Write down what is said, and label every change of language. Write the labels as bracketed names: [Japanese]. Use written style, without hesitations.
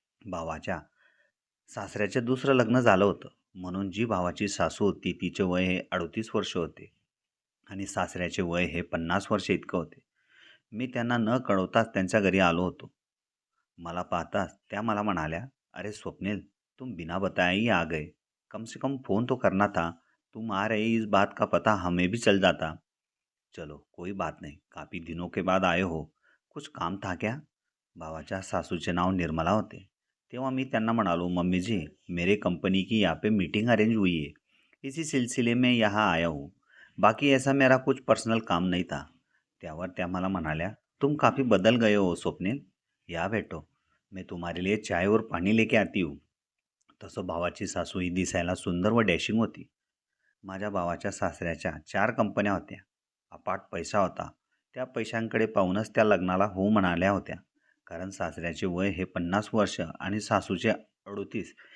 [Marathi] भावाच्या सासऱ्याचे दुसरं लग्न झालं होतं, म्हणून जी भावाची सासू होती तिचे वय हे 38 वर्ष होते आणि सासऱ्याचे वय हे 50 वर्ष इतकं होते. मी त्यांना न कळवताच त्यांच्या घरी आलो होतो. मला पाहताच त्या मला म्हणाल्या, [Hindi] "अरे स्वप्निल, तुम बिना बताए ही आ गए. कम से कम फ़ोन तो करना था. तुम आ रहे इस बात का पता हमें भी चल जाता." "चलो कोई बात नहीं. काफ़ी दिनों के बाद आए हो. कुछ काम था क्या?" [Marathi] भावाच्या सासूचे नाव निर्मला होते. तेव्हा मी त्यांना म्हणालो, [Hindi] "मम्मी जी, मेरे कंपनी की यहाँ पे मीटिंग अरेंज हुई है. इसी सिलसिले में यहाँ आया हूँ. बाकी ऐसा मेरा कुछ पर्सनल काम नहीं था." [Marathi] त्यावर त्या मला म्हणाल्या, [Hindi] "तुम काफ़ी बदल गए हो स्वप्निल. या बैठो. मैं तुम्हारे लिए चाय और पाणी लेके आती हूँ." [Marathi] तसं भावाची सासू ही दिसायला सुंदर व डॅशिंग होती. माझ्या भावाच्या सासऱ्याच्या 4 कंपन्या होत्या. अफाट पैसा होता. त्या पैशांकडे पाहूनच त्या लग्नाला हो म्हणाल्या होत्या. कारण सासऱ्याचे वय हे 50 वर्ष आणि सासूचे 38.